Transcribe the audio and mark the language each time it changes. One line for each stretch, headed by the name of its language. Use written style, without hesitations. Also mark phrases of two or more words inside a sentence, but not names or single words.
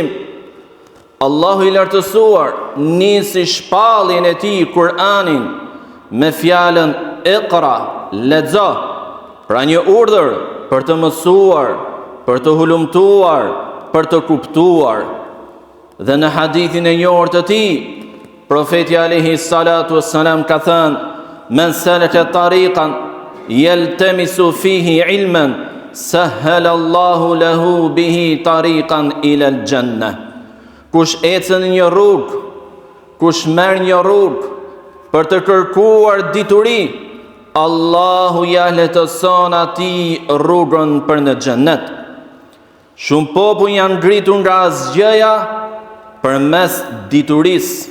Albanian: Allahu i lartësuar nisi shpalljen e tij Kur'anin me fjalën Iqra, lexo, pra një urdhër për të mësuar, për të hulumtuar, për të kuptuar. Dhe në hadithin e njohur të tij, profeti
Arabic: عليه الصلاة والسلام
Albanian: ka thënë:
Arabic: من سلك طريقا يلتمس فيه علما سهل الله له به طريقا إلى الجنة.
Albanian: Kush ecën një rrugë, kush merr një rrugë për të kërkuar dituri, Allahu ja lehtëson atij rrugën për në xhennet. Shumë popull janë ngritur nga asgjëja përmes diturisë.